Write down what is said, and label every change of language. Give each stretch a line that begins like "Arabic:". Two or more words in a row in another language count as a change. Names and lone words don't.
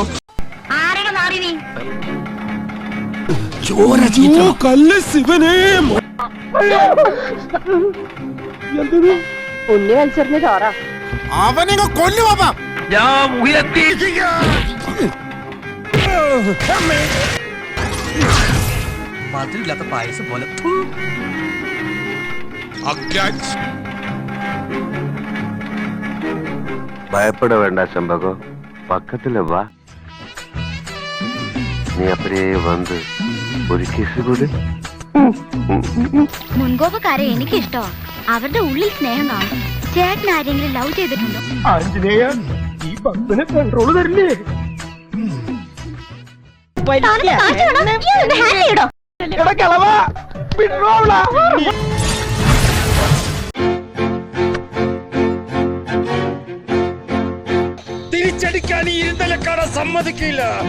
Malayalam: കല്ല് ശിവനേ. ഉണ്ണി വലിച്ചെറിഞ്ഞ ചോറ. അവനെ കൊല്ലുവാ. ഞാൻ ഉയർത്തി. മധുരില്ലാത്ത പായസം പോലെ.
Tamil: பயப்பட வேண்டாம் செம்பகம், பக்கத்துல வா. நீ அப்படியே வந்து
Malayalam: ഒരു കിസ് കൂടി. മുൻകോപക്കാരെ എനിക്ക് ഇഷ്ടമാ. അവരുടെ ഉള്ളിൽ സ്നേഹം കാണും. ചേട്ടൻ ആരെങ്കിലും ലവ് ചെയ്തിട്ടുണ്ടോ? ഈ ബസ്സിന് കൺട്രോൾ തരില്ലേ? തിരിച്ചടിക്കാൻ ഈ ഇരുന്തലക്കാട സമ്മതിക്കില്ല.